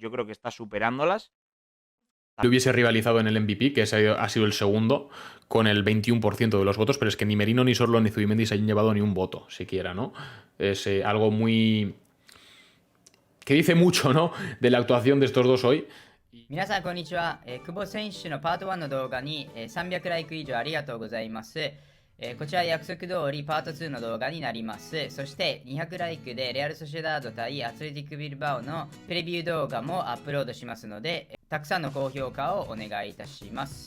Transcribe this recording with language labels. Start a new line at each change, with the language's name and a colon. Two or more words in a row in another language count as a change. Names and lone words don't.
Spanish: Yo creo que está superándolas. Le hubiese rivalizado en el MVP, que ha sido el segundo, con el 21% de los votos, pero es que ni Merino, ni Sorlo, ni Zubimendi se han llevado ni un voto, siquiera, ¿no? Es algo muy... que dice mucho, ¿no?, de la actuación de estos dos hoy.
Japanese: 皆さんこんにちは、久保選手のパート1の動画に、300ライク以上ありがとうございます。こちら約束通りパート2の動画になります。そして200ライクでレアル・ソシエダード対アスレティック・ビルバオのプレビュー動画もアップロードしますので、たくさんの高評価をお願いいたします。